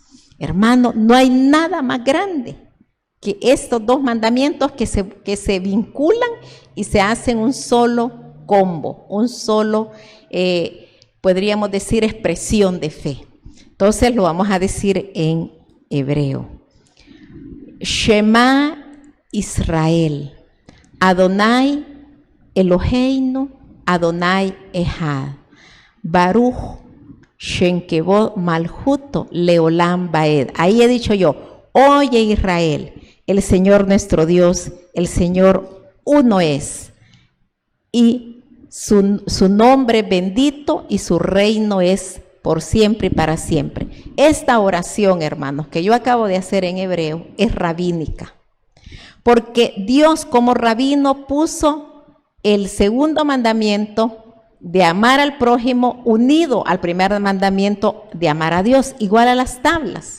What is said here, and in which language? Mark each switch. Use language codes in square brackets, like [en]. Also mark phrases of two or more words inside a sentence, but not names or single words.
[es] Hermano, no hay nada más grande que estos dos mandamientos que se vinculan y se hacen un solo combo, un solo podríamos decir expresión de fe. Entonces lo vamos a decir en hebreo. [he] שמע ישראל, אדני אלהינו, אדני אחד, ברוך שם כבוד מלכותו לעולם ועד. [es] Ahí he dicho yo: oye Israel, el Señor nuestro Dios, el Señor uno es, y su nombre bendito y su reino es por siempre y para siempre. Esta oración, hermanos, que yo acabo de hacer en hebreo, es rabínica, porque Dios como rabino puso el segundo mandamiento de amar al prójimo unido al primer mandamiento de amar a Dios, igual a las tablas.